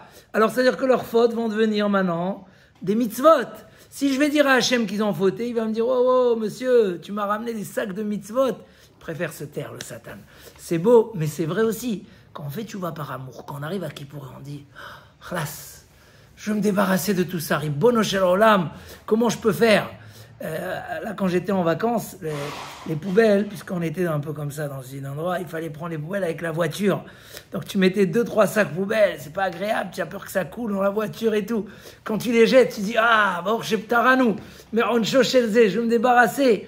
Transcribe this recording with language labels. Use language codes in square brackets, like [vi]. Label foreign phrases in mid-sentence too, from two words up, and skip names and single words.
[fr] Alors c'est-à-dire que leurs fautes vont devenir maintenant des mitzvot. Si je vais dire à Hachem qu'ils ont fauté, il va me dire oh monsieur, tu m'as ramené des sacs de mitzvot. Il préfère se taire, le Satan. C'est beau, mais c'est vrai aussi. Quand on fait tchouva par amour, quand on arrive à Kippour, on dit Khlas, je veux me débarrasser de tout ça. [he] רבונו של עולם, [fr] comment je peux faire? Là, quand j'étais en vacances, les poubelles, puisqu'on était un peu comme ça dans un endroit, il fallait prendre les poubelles avec la voiture. Donc tu mettais 2-3 sacs poubelles, c'est pas agréable, tu as peur que ça coule dans la voiture et tout. Quand tu les jettes, tu dis ah, bon, je mais on chelze, je vais me débarrasser.